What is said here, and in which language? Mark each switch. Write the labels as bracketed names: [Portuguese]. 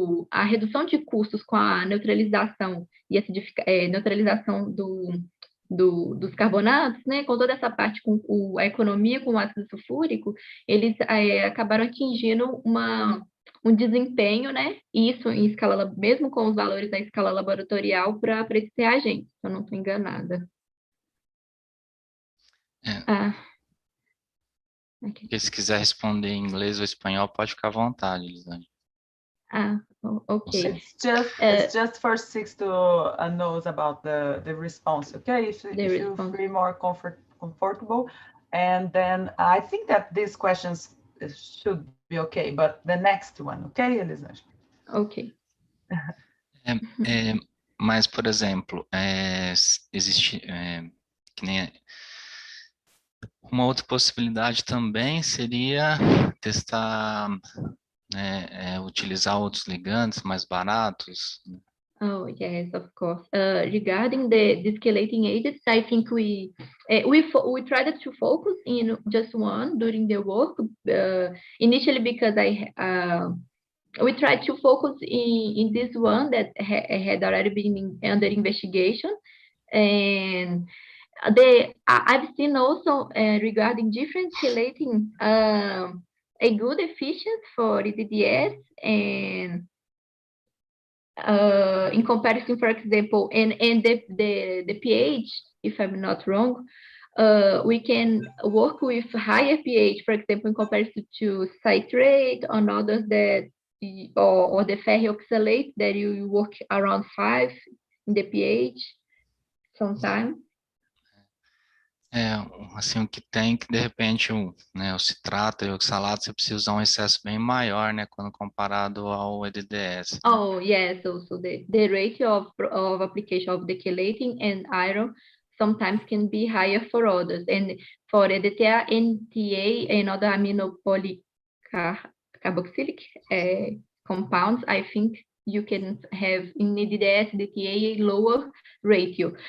[Portuguese] a redução de custos com a neutralização e neutralização dos carbonatos, né, com toda essa parte com a economia com o ácido sulfúrico, eles acabaram atingindo um desempenho, né, isso em escala, mesmo com os valores da escala laboratorial para esse reagente, se eu não estou enganada. [English] Okay. [Portuguese] Se quiser responder em inglês ou espanhol, pode ficar à vontade, Elizângela. [English] Okay. It's just for Sixto knows about the response, okay? If you feel more comfortable, and then I think that these questions should be okay, but the next one, okay, Elizângela? Ok. [Portuguese] Mas, por exemplo, existe que nem uma outra possibilidade também seria testar, utilizar outros ligantes mais baratos. [English] Oh, yes, of course. Regarding the chelating agents, I think we tried to focus in just one during the work, initially because we tried to focus in this one that had already been under investigation. And I've seen also regarding different chelating, a good efficiency for EDDS, and in comparison, for example, and the pH, if I'm not wrong, we can work with higher pH, for example, in comparison to citrate or others or the ferrioxalate that you work around 5 in the pH sometimes. [Portuguese] Assim, o que tem que, de repente, o citrato e o oxalato, você precisa usar um excesso bem maior, né, quando comparado ao EDDS. [English] Oh, yes, also the rate of application of the chelating and iron sometimes can be higher for others. And for EDTA, NTA, and other aminopolycarboxylic compounds, I think you can have in EDDS, DTA, a lower ratio.